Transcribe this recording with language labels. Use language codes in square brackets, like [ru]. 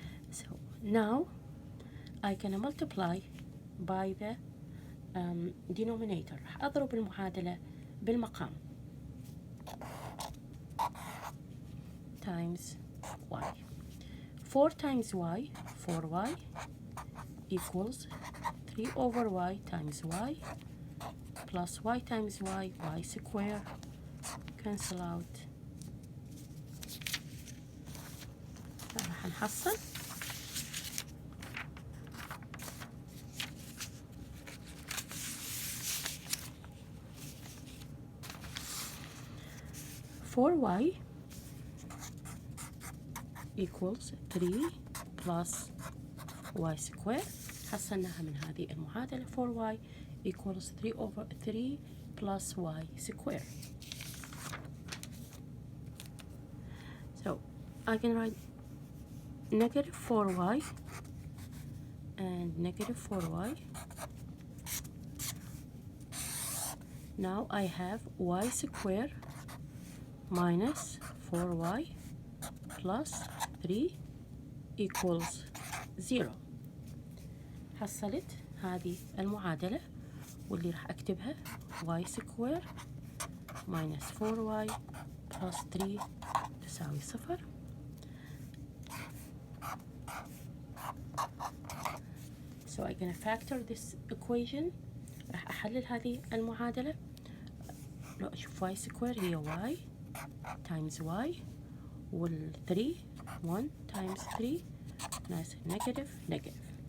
[en] So now I can multiply by the denominator. [ar] راح أضرب المعادلة بالمقام [en] times y. 4 times y 4y equals 3 over y times y plus y times y square cancel out. [ar] راح نحصل [en] 4y equals 3 plus y square. [ar] حصلناها من هذه المعادلة. [en] 4y equals 3 over 3 plus y square. So I can write negative 4y and negative 4y. Now I have y square minus 4y plus 3 equals 0. [ar] حصلت هذه المعادلة واللي راح أكتبها [en] y square minus 4y plus 3 [ar] تساوي 0. [en] So I'm gonna factor this equation. [ar] راح أحلل هذه المعادلة. لو أشوف [en] y square [ar] هي [en] y times y [ar] وال [en] 3 1 times 3 nice negative negative.